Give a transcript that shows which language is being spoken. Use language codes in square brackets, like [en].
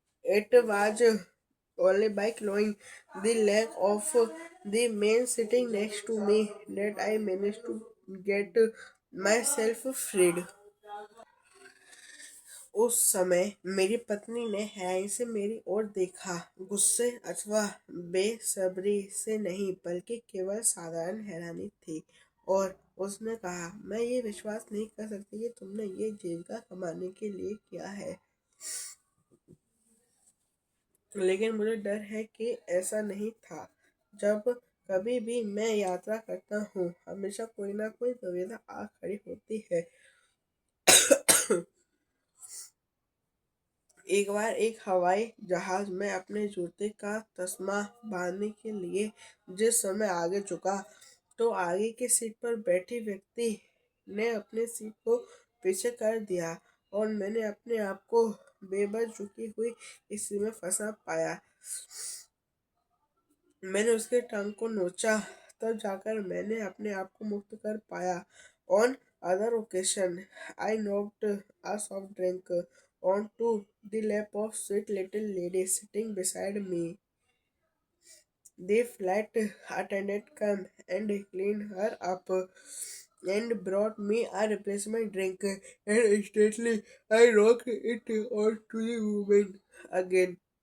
[en] It was only by clawing the leg of the man sitting next to me that I managed to get myself freed. [hi] उस समय मेरी पत्नी ने हैरानी से मेरी ओर देखा, गुस्से अथवा बेसब्री से नहीं, बल्कि केवल साधारण हैरानी थी। और उसने कहा, मैं ये विश्वास नहीं कर सकती कि तुमने ये जीविका कमाने के लिए किया है, लेकिन मुझे डर है कि ऐसा नहीं था। जब कभी भी मैं यात्रा करता हूँ, हमेशा कोई ना कोई दुविधा आ खड़ी होती है। एक बार एक हवाई जहाज में अपने जूते का तस्मा बांधने के लिए जिस समय आगे झुका, तो आगे की सीट पर बैठे व्यक्ति ने अपने सीट को पीछे कर दिया और मैंने अपने आप को बेबस झुकी हुई इसी में फंसा पाया। मैंने उसके टंग को नोचा, तब जाकर मैंने अपने आप को मुक्त कर पाया। [en] On other occasion I knocked a soft drink onto the lap of sweet little lady sitting beside me. The flight attendant came and cleaned her up and brought me a replacement drink, and instantly I knocked it onto the woman again.